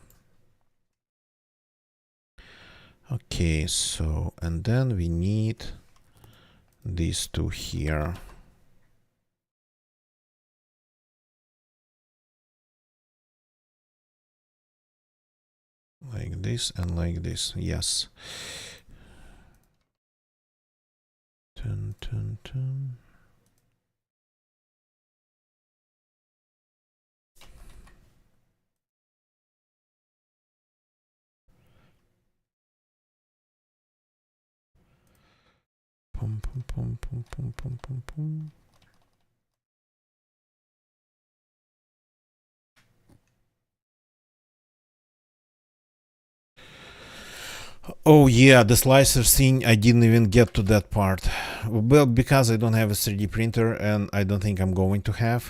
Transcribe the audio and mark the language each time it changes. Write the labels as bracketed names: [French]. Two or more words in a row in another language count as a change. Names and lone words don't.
[English] Okay, so, and then we need these two here. Like this and like this, yes. Dun, dun, dun. Pum, pum, pum, pum, pum, pum, pum, pum. Oh yeah, the slicer thing, I didn't even get to that part. Well, because I don't have a 3D printer and I don't think I'm going to have.